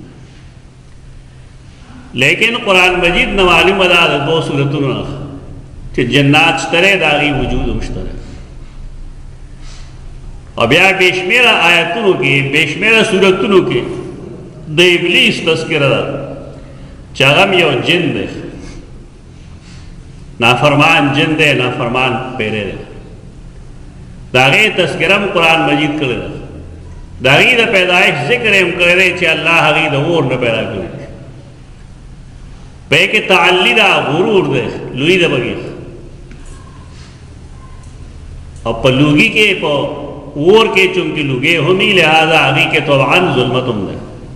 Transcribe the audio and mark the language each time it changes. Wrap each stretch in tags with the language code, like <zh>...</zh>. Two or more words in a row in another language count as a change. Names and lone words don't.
<ps>لیکن قرآن مجید نه معلومه ده د دوه صورتونو نه چې جنات شته دی د هغې وجود هم شته دی. او بیا بېشمېره آیتونو کې بېشمېره صورتونو کې د ابلیس تذکره ده چې هغه هم یو جن دی. نافرمان جن دی. نافرمان پیری دی. د هغې تذکره هم قرآن مجید کړې ده. د هغې د پیدایش ذکر یې هم کړی دی چې الله هغې د اور نه پیدا کړی دی. په کې تعلی ده. غرور دی. لوی ده پکې. او په لوګي کې په اور کې چونکې لوګې همي لہذا هغې کې طبعا ظلمت هم ده.</ps>